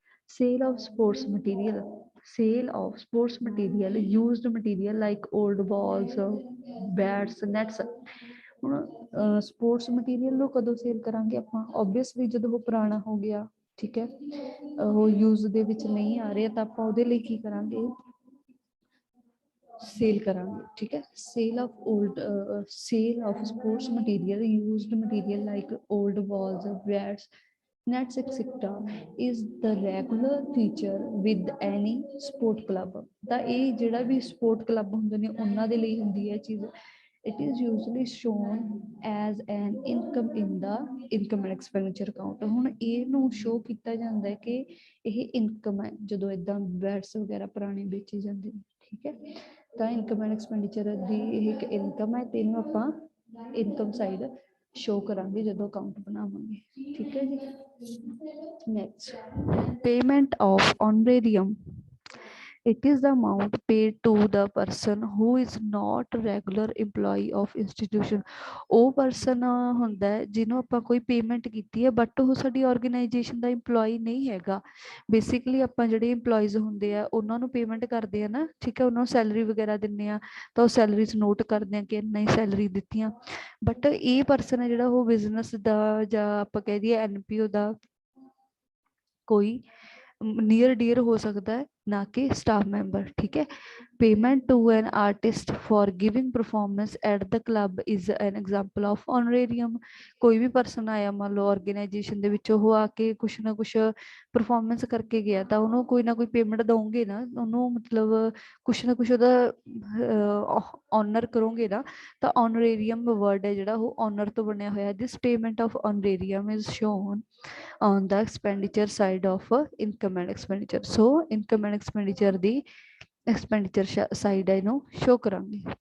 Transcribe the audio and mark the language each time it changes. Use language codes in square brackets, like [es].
[en] Sale of sports material, sale of sports material, used material like old balls, bats, nets। [pa] ਹੁਣ sports material ਨੂੰ ਕਦੋਂ sale ਕਰਾਂਗੇ ਆਪਾਂ? Obviously ਜਦੋਂ ਉਹ ਪੁਰਾਣਾ ਹੋ ਗਿਆ, ਠੀਕ ਹੈ, ਉਹ ਯੂਜ਼ ਦੇ ਵਿੱਚ ਨਹੀਂ ਆ ਰਿਹਾ ਤਾਂ ਆਪਾਂ ਉਹਦੇ ਲਈ ਕੀ ਕਰਾਂਗੇ? ਸੇਲ ਕਰਾਂਗੇ। ਠੀਕ ਹੈ, [en] Sale of old, sale of sports material, used material like old balls, bats, nets etc is the regular feature with any sport club। [pa] ਤਾਂ ਇਹ ਜਿਹੜਾ ਵੀ ਸਪੋਰਟ ਕਲੱਬ ਹੁੰਦੇ ਨੇ ਉਹਨਾਂ ਦੇ ਲਈ ਹੁੰਦੀ ਹੈ ਚੀਜ਼। [en] it is usually shown as an income in the income and expenditure account। [pa] ਹੁਣ ਇਹਨੂੰ ਸ਼ੋ ਕੀਤਾ ਜਾਂਦਾ ਹੈ ਕਿ ਇਹ ਇਨਕਮ ਹੈ ਜਦੋਂ ਇਦਾਂ ਬੈਟਸ ਵਗੈਰਾ ਪੁਰਾਣੇ ਵੇਚੇ ਜਾਂਦੇ ਨੇ। ਠੀਕ ਹੈ, ਤਾਂ ਇਨਕਮ ਐਂਡ ਐਕਸਪੈਂਡੀਚਰ ਦੀ ਇਹ ਇੱਕ ਇਨਕਮ ਹੈ ਤੇ ਇਹਨੂੰ ਆਪਾਂ ਇਨਕਮ ਸਾਈਡ ਸ਼ੋ ਕਰਾਂਗੇ ਜਦੋਂ ਅਕਾਊਂਟ ਬਣਾਵਾਂਗੇ। ਠੀਕ ਹੈ ਜੀ। [en] Next, payment of honorarium। It is the amount paid to the person who is not regular employee of institution। [pa] ਉਹ person ਹੁੰਦਾ ਹੈ ਜਿਹਨੂੰ ਆਪਾਂ ਕੋਈ ਪੇਮੈਂਟ ਕੀਤੀ ਹੈ ਬਟ ਉਹ ਸਾਡੀ ਆਰਗੇਨਾਈਜੇਸ਼ਨ ਦਾ ਇੰਪਲੋਈ ਨਹੀਂ ਹੈਗਾ। ਬੇਸਿਕਲੀ ਆਪਾਂ ਜਿਹੜੇ ਇੰਪਲੋਈਜ਼ ਹੁੰਦੇ ਆ ਉਹਨਾਂ ਨੂੰ ਪੇਮੈਂਟ ਕਰਦੇ ਆ ਨਾ, ਠੀਕ ਹੈ, ਉਹਨਾਂ ਨੂੰ ਸੈਲਰੀ ਵਗੈਰਾ ਦਿੰਦੇ ਆ ਤਾਂ ਉਹ ਸੈਲਰੀਜ਼ ਨੋਟ ਕਰਦੇ ਆ ਕਿ ਇੰਨਾ ਹੀ ਸੈਲਰੀ ਦਿੱਤੀਆਂ। ਬਟ ਇਹ ਪਰਸਨ ਹੈ ਜਿਹੜਾ ਉਹ ਬਿਜ਼ਨਸ ਦਾ ਜਾਂ ਆਪਾਂ ਕਹਿ ਦਈਏ NPO ਦਾ ਕੋਈ ਨੀਅਰ ਡੀਅਰ ਹੋ ਸਕਦਾ ਹੈ, ਨਾ ਕਿ ਸਟਾਫ ਮੈਂਬਰ। ਠੀਕ ਹੈ, [en] payment to an artist for giving performance at the club is an example of honorarium। [pa] ਕੋਈ ਵੀ ਪਰਸਨ ਆਇਆ ਮੰਨ ਲਓ ਆਰਗੇਨਾਈਜੇਸ਼ਨ ਦੇ ਵਿੱਚ, ਉਹ ਆ ਕੇ ਕੁਛ ਨਾ ਕੁਛ ਪਰਫਾਰਮੈਂਸ ਕਰਕੇ ਗਿਆ ਤਾਂ ਉਹਨੂੰ ਕੋਈ ਨਾ ਕੋਈ ਪੇਮੈਂਟ ਦਓਗੇ ਨਾ ਉਹਨੂੰ, ਮਤਲਬ ਕੁਛ ਨਾ ਕੁਛ ਉਹਦਾ ਔਨਰ ਕਰੋਗੇ ਨਾ। ਤਾਂ honorarium ਵਰਡ ਹੈ ਜਿਹੜਾ ਉਹ ਔਨਰ ਤੋਂ ਬਣਿਆ ਹੋਇਆ। [en] this payment of honorarium is shown on the expenditure side of income and expenditure। so income and expenditure [pa] ਦੀ expenditure side ਹੈ ਇਹਨੂੰ ਸ਼ੋ ਕਰਾਂਗੇ।